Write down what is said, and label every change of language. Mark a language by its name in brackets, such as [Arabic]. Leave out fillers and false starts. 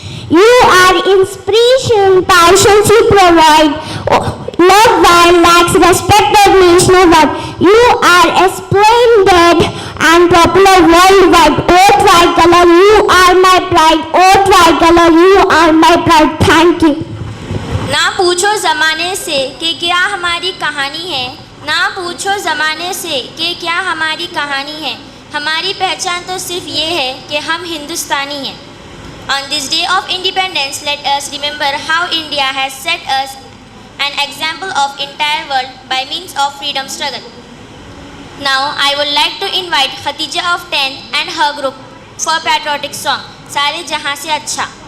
[English] You are inspiration, passions you provide. Love while lacks respect that means no one. You are splendid and popular worldwide. O tricolor, you are my pride. O tricolor, you are my pride. Thank you. [Hindi] ना पूछो ज़माने से कि क्या हमारी कहानी है, ना पूछो ज़माने से कि क्या हमारी कहानी है। हमारी पहचान तो सिर्फ ये है कि हम हिंदुस्तानी हैं। [English] On this day of independence, let us remember how India has set us an example of entire world by means of freedom struggle. Now, I would like to invite Khatija of 10th and her group for patriotic song, सारे जहाँ से अच्छा।